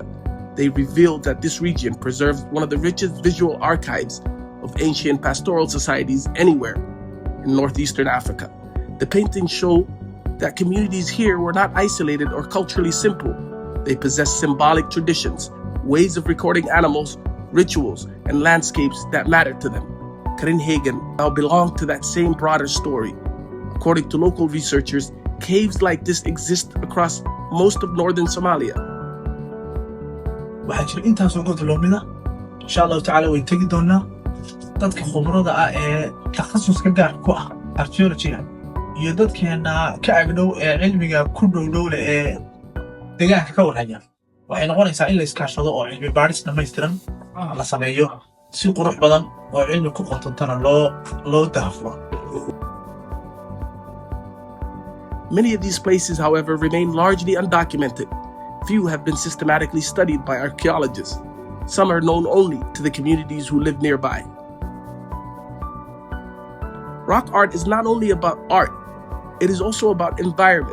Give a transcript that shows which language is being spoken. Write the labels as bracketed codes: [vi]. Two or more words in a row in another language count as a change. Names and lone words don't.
[en] They revealed that this region preserves one of the richest visual archives of ancient pastoral societies anywhere in northeastern Africa. The paintings show that communities here were not isolated or culturally simple. They possessed symbolic traditions, ways of recording animals, rituals, and landscapes that mattered to them. Karin-Heegan now belong to that same broader story. According to local researchers, caves like this exist across most of northern Somalia. [so] Waxaa jira intaasoo godloomida [ar] إن شاء الله تعالى [so] way tegi doonaa dadka khubarada ah ee takhasuska gaar ku ah archaeology-ga iyo dadkeena ka agdhow ee cilmiga ku dhow leh ee deegaanka ka warhaya waxay noqonaysaa in la iskaashado oo cilmi baadhis dhammaystiran la sameeyo si qurux badan oo cilmi ku qotontana loo daafuro. [en] Many of these places, however, remain largely undocumented. Few have been systematically studied by archaeologists. Some are known only to the communities who live nearby. Rock art is not only about art, it is also about environment.